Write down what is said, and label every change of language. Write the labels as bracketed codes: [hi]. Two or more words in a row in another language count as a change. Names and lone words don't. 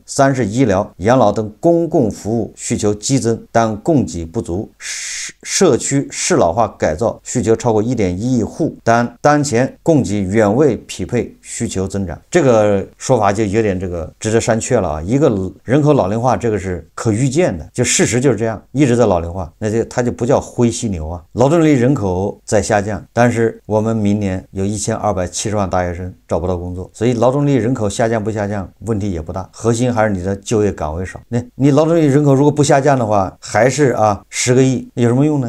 [zh] 三是醫療、養老等公共服務需求激增，但供給不足，社區適老化改造需求超過1.1億戶，但當前供給遠未匹配需求增長。這個說法就有點這個值得商榷了啊！一個人口老齡化，這個是可可預見的，就事實就是這樣，一直在老齡化，那它就不叫灰犀牛啊。勞動力人口在下降，但是我們明年有1270萬大學生找不到工作，所以勞動力人口下降不下降問題也不大，核心還是你的就業崗位少。你勞动力人口如果不下降的話，還是10個億，有什麼用呢？